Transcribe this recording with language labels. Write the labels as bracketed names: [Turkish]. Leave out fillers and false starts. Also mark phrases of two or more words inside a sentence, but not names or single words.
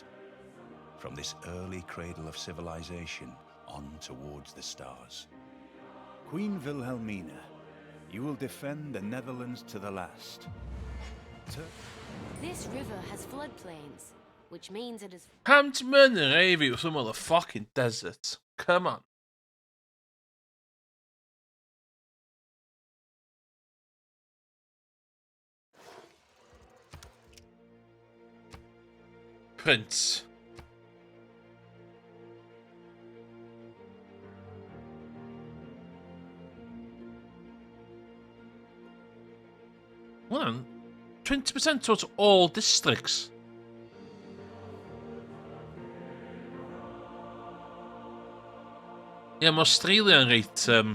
[English] From this early cradle of civilization on towards the stars. Queen Wilhelmina, you will defend the Netherlands to the last. This river has floodplains, which means it is [Welsh] Pam ti'n mynd yn reifi wrth ymwyl y [English] fucking desert? Come on. Prince. Hold on. 20% towards all districts. Yeah, [Welsh] mae Australia yn reit...